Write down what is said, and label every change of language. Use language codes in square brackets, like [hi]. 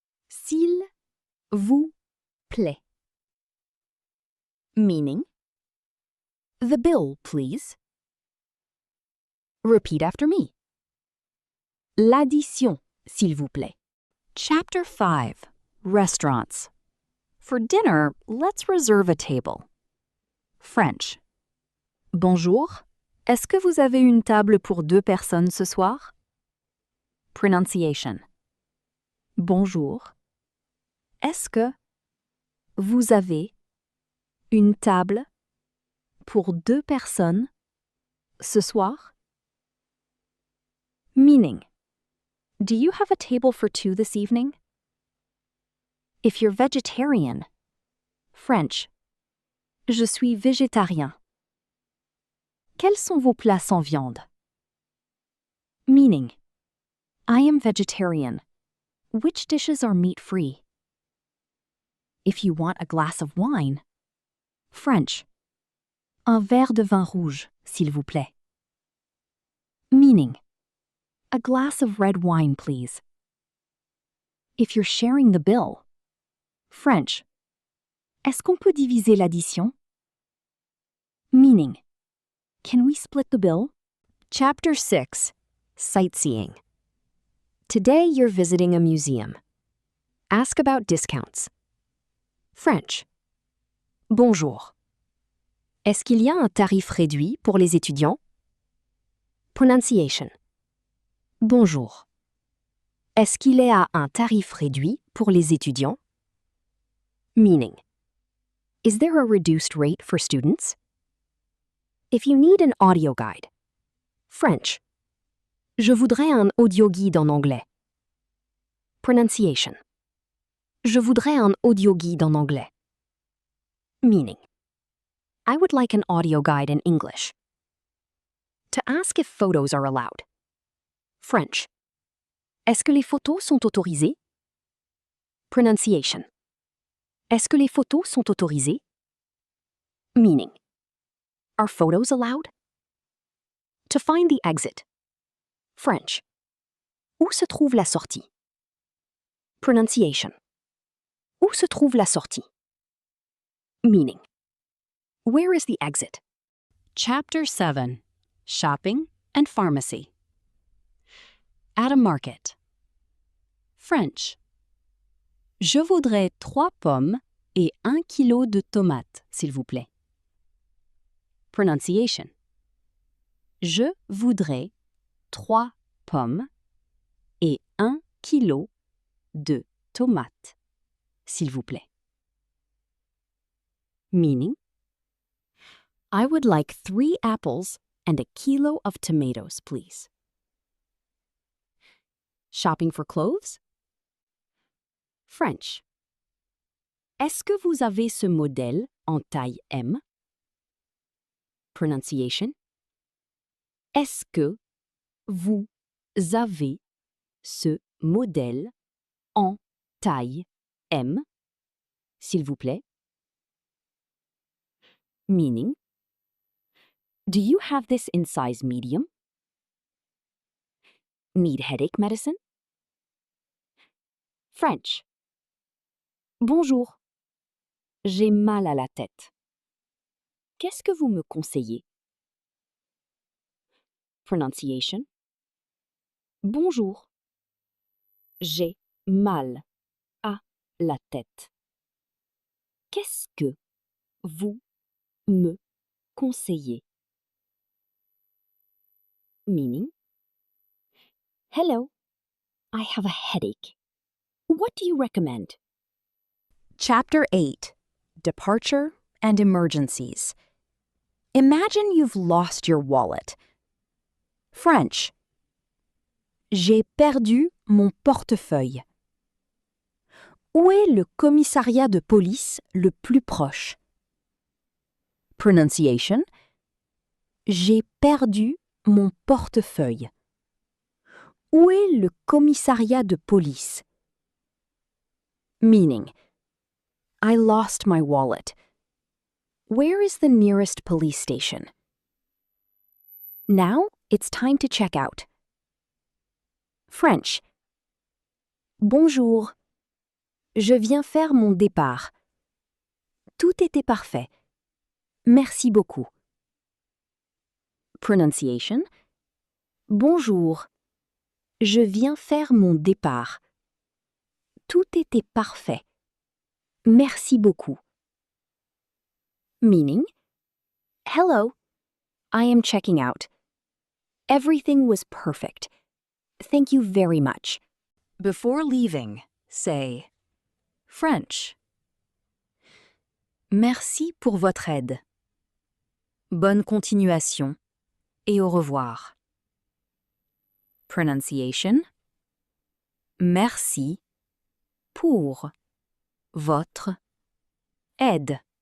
[fr] S'il vous plaît. [en] Meaning. The bill, please. Repeat after me. [fr] L'addition, s'il vous plaît. [en] Chapter 5. Restaurants. For dinner, let's reserve a table. French. [fr] Bonjour. Est-ce que vous avez une table pour 2 personnes ce soir? [en] Pronunciation. [fr] Bonjour. Est-ce que vous avez une table pour 2 personnes ce soir? [en] Meaning. Do you have a table for 2 this evening? If you're vegetarian. French. [fr] Je suis végétarien. Quels sont vos plats sans viande? [en] Meaning. I am vegetarian. Which dishes are meat-free? If you want a glass of wine. French. [fr] Un verre de vin rouge, s'il vous plaît. [en] Meaning. A glass of red wine, please. If you're sharing the bill. French. [fr] Est-ce qu'on peut diviser l'addition? [en] Meaning. Can we split the bill? Chapter 6. Sightseeing. Today you're visiting a museum. Ask about discounts. French. [fr] Bonjour. Est-ce qu'il y a un tarif réduit pour les étudiants? [en] Pronunciation. [fr] Bonjour. Est-ce qu'il y a un tarif réduit pour les étudiants? [en] Meaning. Is there a reduced rate for students? If you need an audio guide. French. [fr] Je voudrais un audio guide en anglais. [en] Pronunciation. [fr] Je voudrais un audio guide en anglais. [en] Meaning. I would like an audio guide in English. To ask if photos are allowed. French. [fr] Est-ce que les photos sont autorisées? [en] Pronunciation. [fr] Est-ce que les photos sont autorisées? [en] Meaning. Are photos allowed? To find the exit. French. [fr] Où se trouve la sortie? [en] Pronunciation. [fr] Où se trouve la sortie? [en] Meaning. Where is the exit? Chapter 7. Shopping and Pharmacy. At a market. French. [fr] Je voudrais 3 pommes et 1 kilo de tomates, s'il vous plaît. [en] Pronunciation. [fr] Je voudrais 3 pommes et 1 kilo de tomates, s'il vous plaît. [en] Meaning. I would like 3 apples and a kilo of tomatoes, please. Shopping for clothes? French. [fr] Est-ce que vous avez ce modèle en taille M? [en] Pronunciation. [fr] Est-ce que vous avez ce modèle en taille M, s'il vous plaît? [en] Meaning. Do you have this in size medium? Need headache medicine? French. [fr] Bonjour. J'ai mal à la tête. Qu'est-ce que vous me conseillez? [en] Pronunciation. [fr] Bonjour. J'ai mal à la tête. Qu'est-ce que vous me conseillez? [en] Meaning. Hello, I have a headache. What do you recommend? Chapter 8. Departure and Emergencies. Imagine you've lost your wallet. French. [fr] J'ai perdu mon portefeuille. Où est le commissariat de police le plus proche? [en] Pronunciation. [fr] J'ai perdu mon portefeuille. Où est le commissariat de police? [en] Meaning. I lost my wallet. Where is the nearest police station? Now it's time to check out. French. [fr] Bonjour. Je viens faire mon départ. Tout était parfait. Merci beaucoup. [en] Pronunciation. [fr] Bonjour. Je viens faire mon départ. Tout était parfait. Merci beaucoup. [en] Meaning. Hello. I am checking out. Everything was perfect. Thank you very much. Before leaving, say French. [fr] Merci pour votre aide. Bonne continuation et au revoir. [en] Pronunciation. [fr] Merci pour votre aide.